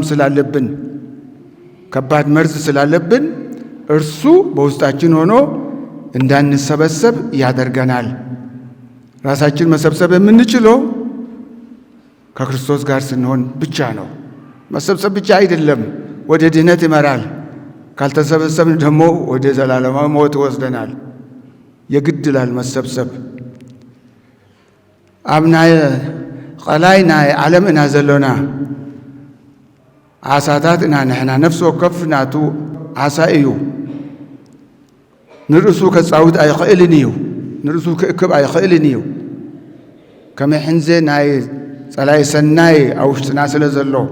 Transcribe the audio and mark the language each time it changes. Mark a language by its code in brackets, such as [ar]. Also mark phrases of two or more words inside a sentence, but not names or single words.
[am] ስላለብን፣ ከባድ መርዝ ስላለብን እርሱ በውስጣችን ሆኖ እንዳንሰበሰብ ያደርገናል። ራሳችን መሰብሰብ የምንችለው ከክርስቶስ ጋር ስንሆን ብቻ ነው። መሰብሰብ ብቻ አይደለም፣ ወደ ድህነት ይመራል። ካልተሰበሰብን ደግሞ ወደ ዘላለማዊ ሞት ይወስደናል። የግድ ይላል መሰብሰብ። [ti] አብናይ ቀላይ ናይ ዓለም እና ዘሎና ዓሳታት እና ንሕና ነፍሲ ወከፍ ናቱ ዓሳ እዩ። ንርእሱ ከጻውት ኣይኽእልን እዩ፣ ንርእሱ ክእክብ ኣይኽእልን እዩ። ከመይ ሕንዘ ናይ ጸላይ ሰናይ ኣብ ውሽጥና ስለ ዘሎ